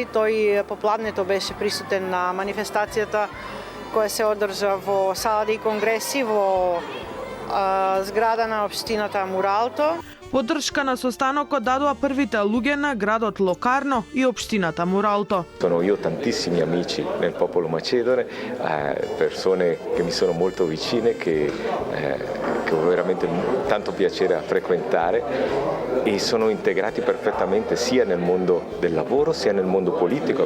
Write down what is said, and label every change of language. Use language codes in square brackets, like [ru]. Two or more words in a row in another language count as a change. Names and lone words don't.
[mk] Тој попладнето беше присутен на манифестацијата која се одржа во Сала и конгреси во зграда на општината Муралто. Поддршка на состанокот дадоа првите луѓе на градот Локарно и општината Муралто. [it] Io ho tantissimi amici nel popolo macedone, persone che mi sono molto vicine, che ho veramente tanto piacere a frequentare e sono integrati perfettamente sia nel mondo del lavoro sia nel mondo politico.